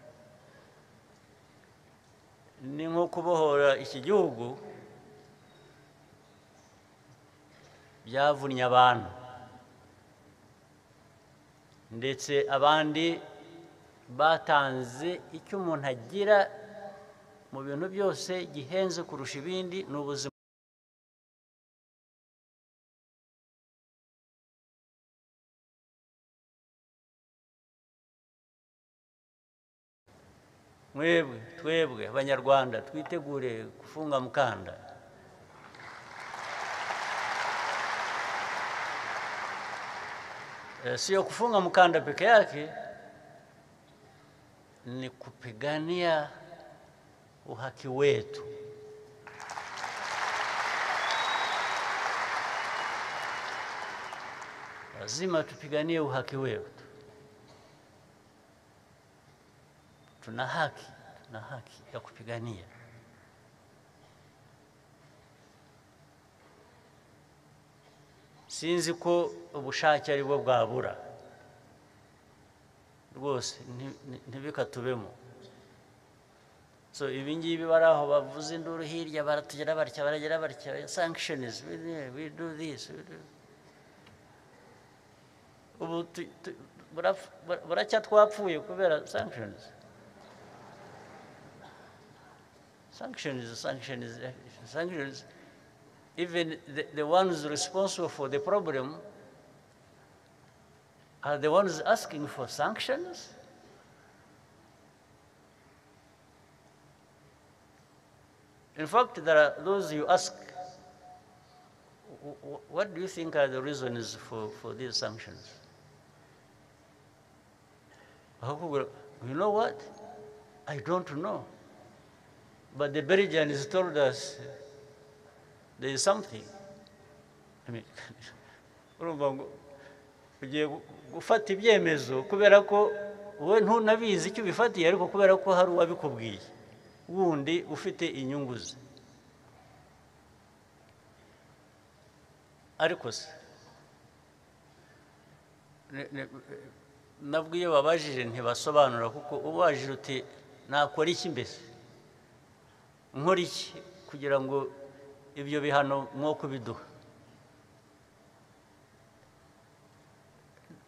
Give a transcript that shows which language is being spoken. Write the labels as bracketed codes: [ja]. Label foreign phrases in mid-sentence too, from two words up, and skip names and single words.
[rw] Ni nko kubohora iki gihugu byavunnye abantu, ndetse abandi batanze icyo umuntu agira mu bintu byose gihenze kurusha ibindi ni ubuzima. Twebwe abanyarwanda twitegure gufunga mukanda. [sw] Sio kufunga mkanda peke yake, ni kupigania uhaki wetu. Lazima tupiganie uhaki wetu. Tuna haki ya kupigania. [rw] Sinzi ko ubushake ari bwo bwabura rwose ntibikatubemo. So ibingibi baraho bavuze induru hirya baratugera barya baragera barya sanctions, [en] we do this, we do. [rw] Ubu buracya twapfuye kubera sanctions. Sanctions. [en] Even the ones responsible for the problem are the ones asking for sanctions. In fact, there are those you ask, what do you think are the reasons for these sanctions? You know what? I don't know. But the Belgians told us there is something. I mean, [rw] ugiye gufata ibyemezo kubera ko wowe ntunabizi icyo bifatiye, ariko kubera ko hari uwabikubwiye wundi ufite inyungu ze. Ariko se nabwo iyo babajije ntibasobanura, kuko ubajije uti nakora iki mbese, nkora iki kugira ngo ibyo bihano mwo kubiduha.